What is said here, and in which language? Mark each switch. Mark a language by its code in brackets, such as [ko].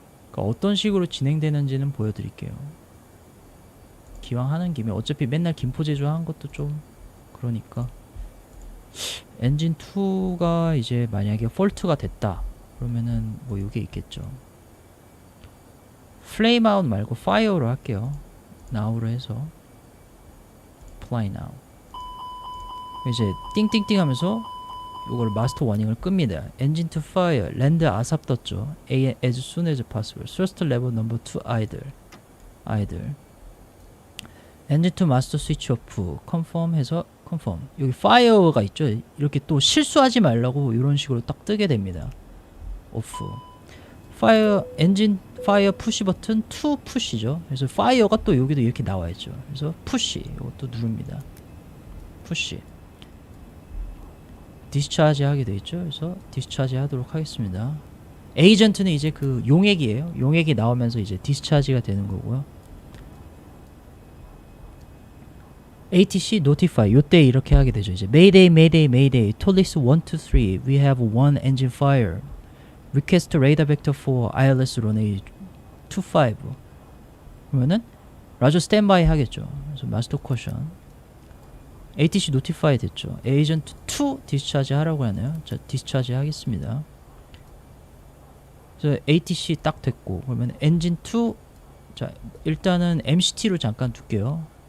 [ko] 그러니까 어떤 식으로 진행되는지는 보여드릴게요. 기왕 하는 김에 어차피 맨날 김포제주 한 것도 좀 그러니까. 엔진 2가 이제 만약에 폴트가 됐다 그러면은 뭐 이게 있겠죠. 플레임 아웃 말고 파이어로 할게요. [en] now로 [ko] 해서 [en] apply now. [ko] 이제 띵띵띵 하면서 이걸 마스터 워닝을 끕니다. 엔진 2 fire, 랜드 아삽 떴죠. [en] as soon as possible. Thrust level number 2 idle. [ko] 엔진 2 마스터 스위치 오프. [en] confirm [ko] 해서 [en] confirm. [ko] 여기 fire가 있죠. 이렇게 또 실수하지 말라고 이런 식으로 딱 뜨게 됩니다. 오프. fire 엔진 fire 푸시 버튼 2 푸시죠. 그래서 fire가 또 여기도 이렇게 나와 있죠. 그래서 푸시 이것도 누릅니다. 푸시. 디스차지 하게 돼 있죠. 그래서 디스차지 하도록 하겠습니다. 에이전트는 이제 그 용액이에요. 용액이 나오면서 이제 디스차지가 되는 거고요. ATC notify 요때 이렇게 하게 되죠. [en] 이제 Mayday Tolis 1, 2, 3 we have one engine fire request radar vector for ILS runway 25 [ko] 그러면은 라저 스탠바이 하겠죠. 그래서 마스터 코션 ATC notify 됐죠. 에이전트 2 디스차지 하라고 하네요. 자 디스차지 하겠습니다. 그래서 ATC 딱 됐고 그러면 엔진 2 자 일단은 MCT로 잠깐 둘게요.